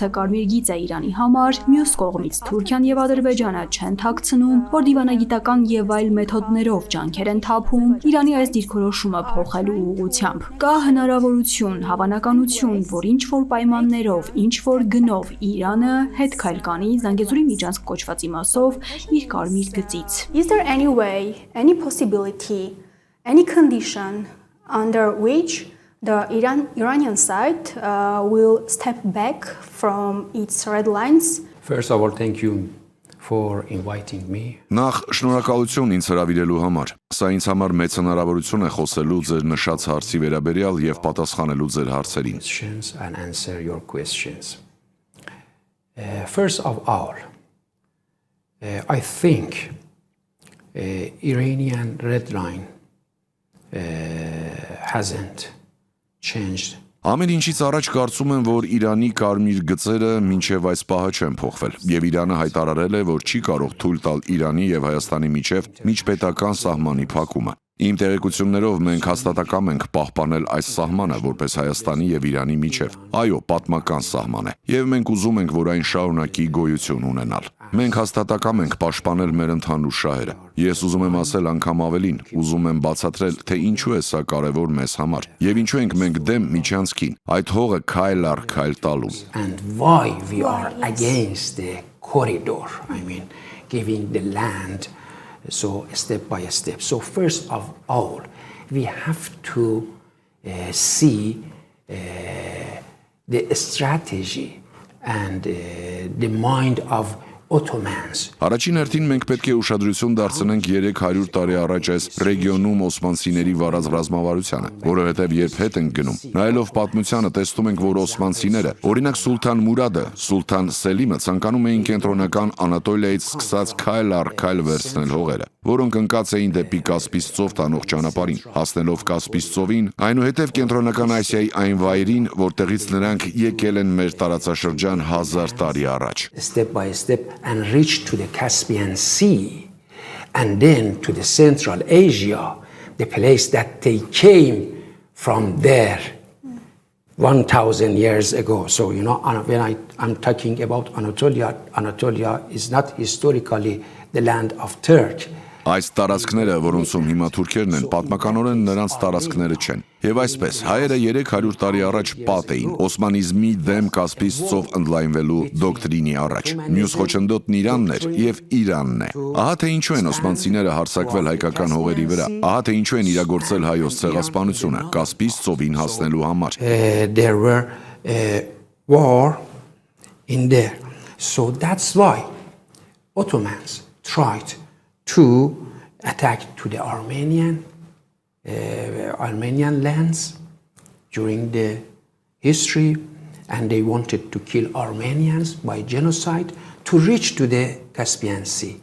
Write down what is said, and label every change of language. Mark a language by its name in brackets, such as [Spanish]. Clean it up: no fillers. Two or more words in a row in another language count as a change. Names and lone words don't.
[Armenian] կարմիր գիծ է Իրանի համար, մյուս կողմից Թուրքիան եւ Ադրբեջանը չեն թաքցնում, որ դիվանագիտական եւ այլ մեթոդներով ջանքեր են թափում Իրանի այս դիրքորոշումը փոխելու ուղղությամբ։ Կա հնարավորություն, հավանականություն, որ ինչ որ պայմաններով, ինչ որ գնով Իրանը հետ քայլ կանի Զանգեզուրի միջանցք կոչված իմասով իր կարմիր գծից։ [English] Is there any way, any possibility, any condition under which the Iranian side will step back from its red lines? First of all, thank you for inviting me. [Armenian] Նախ շնորհակալություն ինձ հրավիրելու համար։ Սա ինձ համար մեծ հնարավորություն է խոսելու ձեր նշած հարցի վերաբերյալ եւ պատասխանելու ձեր հարցերին։ [English] And answer your questions. First of all, I think Iranian red line hasn't changed. [Armenian] Ամեն ինչից առաջ կարծում եմ, որ Իրանի կարմիր գծերը մինչև այս պահը չեն փոխվել, եւ Իրանը հայտարարել է, որ չի կարող թույլ տալ Իրանի եւ Հայաստանի միջև միջպետական սահմանի փակումը։ Իմ տեղեկություններով մենք հաստատակամ ենք պահպանել այս սահմանը որպես Հայաստանի եւ Իրանի միջև։ Այո, պատմական սահման է, եւ մենք ուզում ենք, որ այն շարունակի գոյություն ունենալ։ Մենք հաստատակամ ենք պաշտպանել մեր ընդհանուր շահերը։ Ես ուզում եմ ասել անգամ ավելին, ուզում եմ բացատրել, թե ինչու է սա կարևոր մեզ համար, եւ ինչու ենք մենք դեմ միջանցքին, այդ հողը քայլ առ քայլ տալու։ [English] And why we are against the corridor, I mean, giving the land so step by step. So first of all, we have to see the strategy and the mind of Ottomans. [Armenian] Առաջին հերթին մենք պետք է ուշադրություն դարձնենք 300 տարի առաջ այս ռեգիոնում օսմանցիների վարած ռազմավարությանը, որովհետև երբ հետ ենք գնում, նայելով պատմությանը տեսնում ենք, որ օսմանցիները, օրինակ Սուլթան Մուրադը, Սուլթան Սելիմը ցանկանում էին կենտրոնական Անատոլիայից սկսած քայլ առ քայլ վերցնել հողերը, որոնք ընկած էին դեպի Կասպից ծով տանող ճանապարհին, հասնելով Կասպից ծովին, այնուհետև կենտրոնական Ասիայի այն վայրին, որտեղից նրանք եկել են մեր տարածաշրջան 1000 տարի առաջ։ [English] Step by step and reach to the Caspian Sea and then to the Central Asia, the place that they came from there 1,000 years ago. So, you know, when I'm talking about Anatolia, Anatolia is not historically the land of Turkey. [Armenian] Այս տարածքները, որոնցում հիմա թուրքերն են, պատմականորեն նրանց տարածքները չեն։ Եվ այսպես, հայերը 300 տարի առաջ պատ էին օսմանիզմի դեմ Կասպից ծով ընդլայնվելու դոկտրինի առաջ։ Մյուս խոչընդոտն Իրանն էր եւ Իրանն է։ Ահա թե ինչու են օսմանցիները հարձակվել հայկական հողերի վրա։ Ահա թե ինչու են իրագործել հայոց ցեղասպանությունը Կասպից ծովին հասնելու համար։ [English] There were war in there. So that's why Ottomans tried to attack to the Armenian lands during the history, and they wanted to kill Armenians by genocide to reach to the Caspian Sea.